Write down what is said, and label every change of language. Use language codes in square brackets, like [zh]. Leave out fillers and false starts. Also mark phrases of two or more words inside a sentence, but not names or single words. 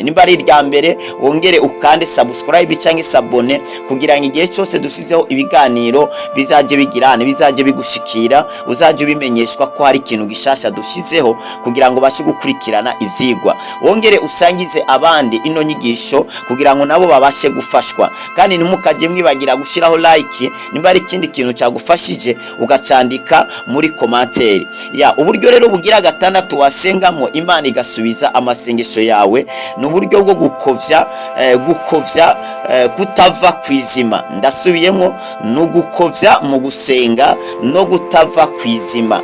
[rn] Nimba ari irya mbere wongere ukande subscribe cyangwa sabone kugira ngo igihe cyose dusizeho ibiganiro bizaje bigirane, bizaje bigushikira, uzaje ubimenyeshwa ko hari ikintu gishasha dushizeho kugira ngo bashe gukurikirana ivyigwa. Wongere usangize abandi ino nyigisho kugira ngo nabo babashe gufashwa, kandi ntimukaje mwibagira gushiraho like nimba ari ikindi kintu cyagufashije ugacandika muri commentaire. Uburyo rero bugira gatandatu wasengamo Imana igasubiza amasengesho yawe ni uburyo bwo gukovya kutava kwizima. Ndasubiyemo, no gukovya mu gusenga no gutava kwizima.